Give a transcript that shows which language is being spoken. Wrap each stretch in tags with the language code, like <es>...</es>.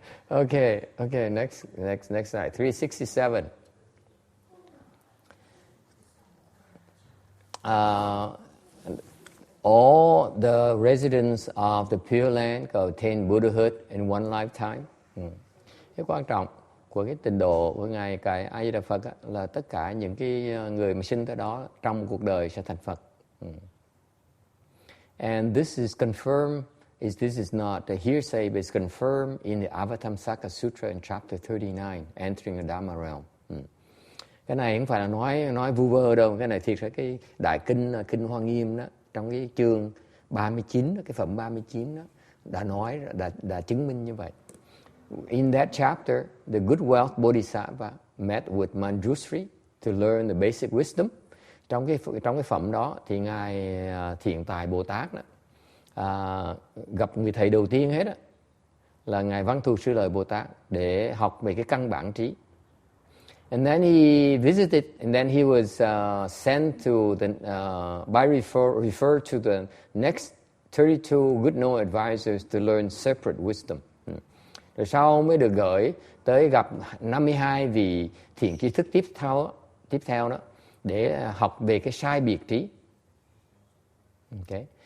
<en>Okay. Next slide. 367. All the residents of the Pureland can attain Buddhahood in one lifetime.</en> <vi>Cái quan trọng của cái tịnh độ của ngài Cài A Di Đà Phật là tất cả những cái người mà sinh tới đó trong cuộc đời sẽ thành Phật.</vi> <en>And this is confirmed. This is not a hearsay, but it's confirmed in the Avatamsaka Sutra in chapter 39, entering the Dharma realm.</en> <vi>Cái này không phải là nói vu vơ đâu, cái này thiệt là cái đại kinh Hoa Nghiêm đó, trong cái chương 39 đó, cái phẩm 39 đó đã nói, đã chứng minh như vậy.</vi> <en>In that chapter, the good wealth Bodhisattva met with Manjushri to learn the basic wisdom.</en> <vi>Trong cái phẩm đó thì ngài Thiện Tài Bồ Tát đó, gặp người thầy đầu tiên hết đó, là ngài Văn Thù Sư Lợi Bồ Tát để học về cái căn bản trí.</vi> <en>And then he visited, and then he was sent to referred to the next 32 good known advisors to learn separate wisdom.</en> <vi>Rồi sau mới được gửi tới gặp 52 vị thiện tri thức tiếp theo đó để học về cái sai biệt trí. Okay.</vi>